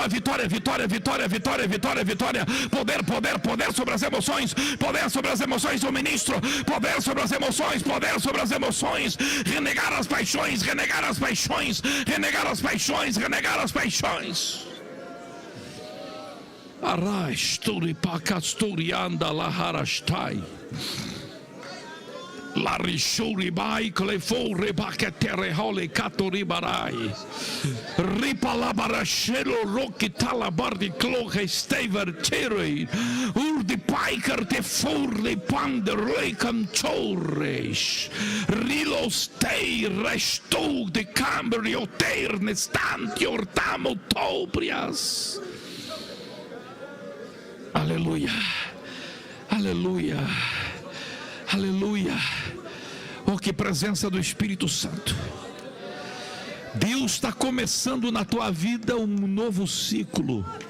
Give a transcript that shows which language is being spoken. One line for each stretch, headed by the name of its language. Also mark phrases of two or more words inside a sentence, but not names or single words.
Portuguese: Vitória, vitória, vitória, vitória, vitória, vitória. Poder, poder, poder sobre as emoções, poder sobre as emoções do ministro, poder sobre as emoções, poder sobre as emoções. Renegar as paixões, renegar as paixões, renegar as paixões, renegar as paixões. Arasturi pakasturianda laharastai Larishuri bai clefore baketere hole katoribarai Ripalabarashelo roki talabardi kloge stever tere Urdi paiker te forle pander lekam chores Rilo stei resto de cambrio terne stanti ortamo tobrias. Aleluia, aleluia, aleluia. Oh, que presença do Espírito Santo. Deus está começando na tua vida um novo ciclo.